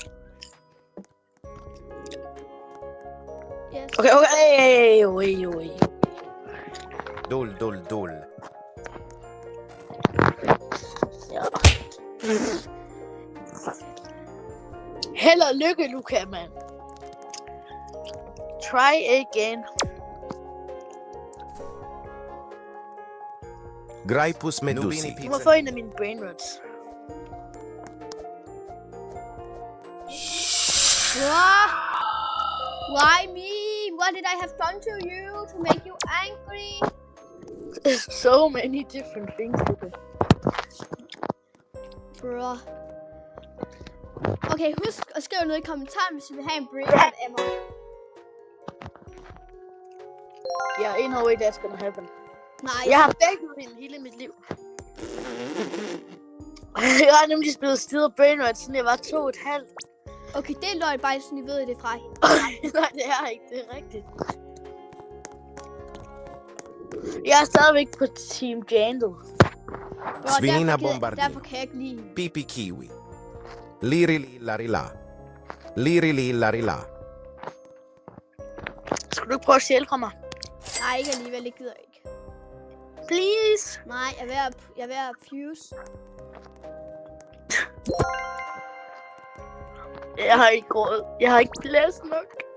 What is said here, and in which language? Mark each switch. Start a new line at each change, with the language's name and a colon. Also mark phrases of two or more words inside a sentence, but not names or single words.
English: Yes. Okay. Oi. Dul.
Danish: Ja. Held og lykke, Luca, mand.
English: Try again. Graipus medusi.
Danish: Du må få en af mine brainrots.
English: Why me? What did I have done to you to make you angry? There's so many different things, Luca. Bro.
Danish: Okay, husk at skrive noget i kommentaren, hvis I vil have en brainrot af mig.
English: Yeah, ain't no way that's gonna happen.
Danish: Nej, Jeg har begge hende hele mit liv. Jeg har nemlig spillet Steel Brainrot, siden jeg var 2,5. okay, det er løgn, bare sådan, I ved det fra hende. Nej, det er ikke. Det er rigtigt. Jeg er stadigvæk på Team Jandel. Bro, Svinina derfor bombardino. kan jeg ikke lide hende. Pipi kiwi. Lirili larila. Lirili larila. Skal du ikke prøve at stjæle fra mig? Nej, ikke alligevel, det gider jeg ikke. Please. Nej, jeg er ved at fuse. Jeg har ikke råd. Jeg har ikke plads nok.